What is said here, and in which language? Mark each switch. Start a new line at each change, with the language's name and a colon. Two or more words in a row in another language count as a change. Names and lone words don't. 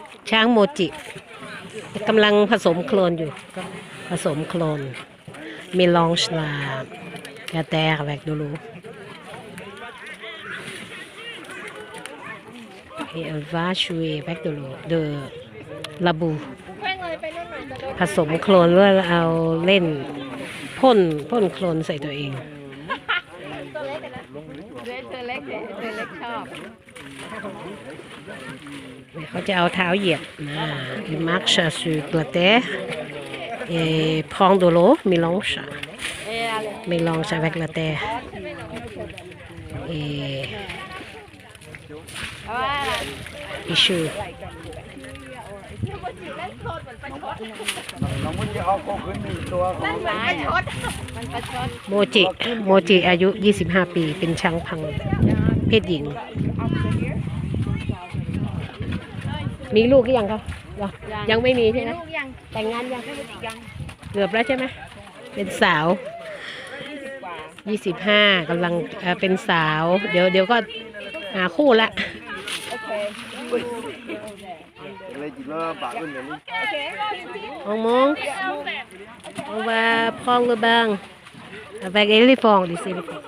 Thai: ช้างโมจิกำลังผสมโคลนอยู่ผสมโคลนมีลองชลากาแตกแวกดูรู
French: et on va jouer avec de l'eau de la boue
Thai: ผสมโคลนเพื่อเอาเล่นพ่นโคลนใส่ตัวเอง เธอเล็กชอบ เขาจะเอาเท้าเหยียบ
French: il marche sur la terre et prend de l'eau mélange avec la terre et il joue
Thai: โมจิอายุ25ปีเป็นช้างพังเพศหญิง มีลูกหรือยังคะยังไม่มีใช่ไหมแต่งงานยังเกือบแล้วใช่ไหมเป็นสาว25กำลังเป็นสาวเดี๋ยวก็หาคู่ละ
French: on monte on va prendre le bain avec éléphant